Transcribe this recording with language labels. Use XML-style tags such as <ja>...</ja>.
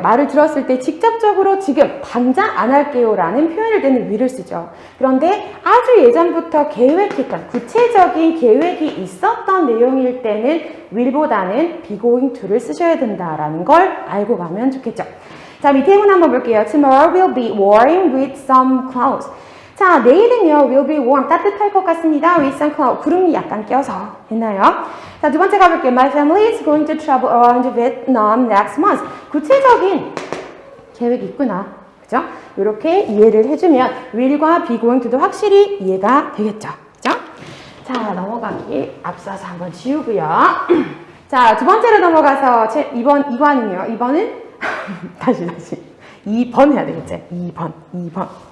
<ko>말을 들었을 때 직접적으로 지금 당장 안 할게요 라는 표현을 때는 will을 쓰죠. 그런데 아주 예전부터 계획했던 구체적인 계획이 있었던 내용일 때는 will보다는 be going to를 쓰셔야 된다라는 걸 알고 가면 좋겠죠. 자, 밑에 문 한번 볼게요.</ko> <en>Tomorrow will be warm with some clouds.</en> <ko>자, 내일은요,</ko> <en>will be warm.</en> <ko>따뜻할 것 같습니다.</ko> <en>with some clouds.</en> <ko>구름이 약간 껴서. 했나요? 자, 두 번째 가볼게요.</ko> <en>My family is going to travel around Vietnam next month.</en> <ko>구체적인 계획이 있구나. 그죠? 이렇게 이해를 해주면 will과 be going to도 확실히 이해가 되겠죠. 그죠? 자, 넘어가기 앞서서 한번 지우고요. 자, 두 번째로 넘어가서 2번이요. 2번은 다시 2번 해야 되겠지? 2번.</ko>